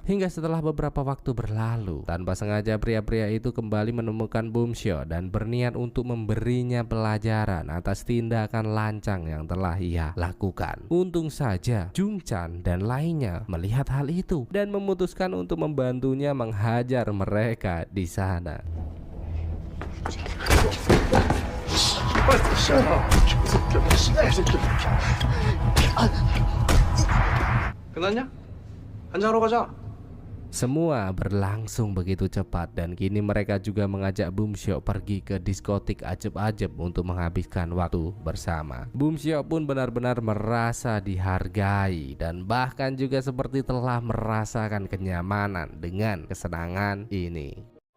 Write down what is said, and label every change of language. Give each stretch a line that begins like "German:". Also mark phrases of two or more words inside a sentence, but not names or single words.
Indonesian: Hingga setelah beberapa waktu berlalu, tanpa sengaja pria-pria itu kembali menemukan Boom Xiao dan berniat untuk memberinya pelajaran atas tindakan lancang yang telah ia lakukan. Untung saja Jung Chan dan lainnya melihat hal itu dan memutuskan untuk membantunya menghajar mereka di sana.
Korean: 끝났냐? 한잔하러 가자.
Indonesian: Semua berlangsung begitu cepat dan kini mereka juga mengajak Boom Xiao pergi ke diskotik ajeb-ajeb untuk menghabiskan waktu bersama. Boom Xiao pun benar-benar merasa dihargai dan bahkan juga seperti telah merasakan kenyamanan dengan kesenangan ini.